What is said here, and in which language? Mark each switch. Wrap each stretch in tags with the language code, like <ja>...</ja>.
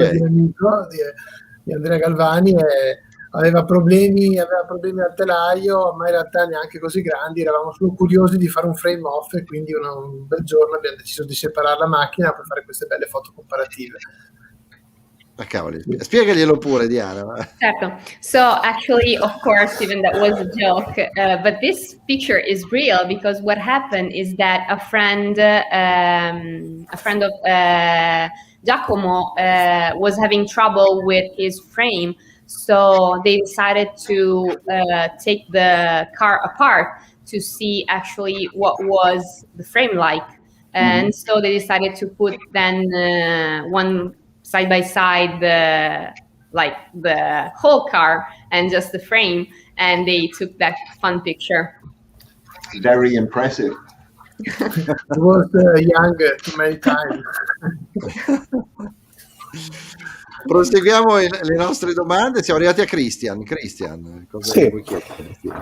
<it>Quella di un amico, di Andrea Galvani, e aveva problemi al telaio, ma in realtà neanche così grandi, eravamo solo curiosi di fare un frame off e quindi un bel giorno abbiamo deciso di separare la macchina per fare queste belle foto comparative. Cavoli, spiegaglielo pure, Diana. Certo.</it> <en>So actually, of course, even that was a joke, but this picture is real because what happened is that a friend of Giacomo was having trouble with his frame, so they decided to take the car apart to see actually what was the frame like, and so they decided to put then one side by side like the whole car and just the frame, and they took that fun picture. Very impressive. It was young too many times.</en> <it>Proseguiamo le nostre domande, siamo arrivati a Christian, cosa vuoi chiedere?</it>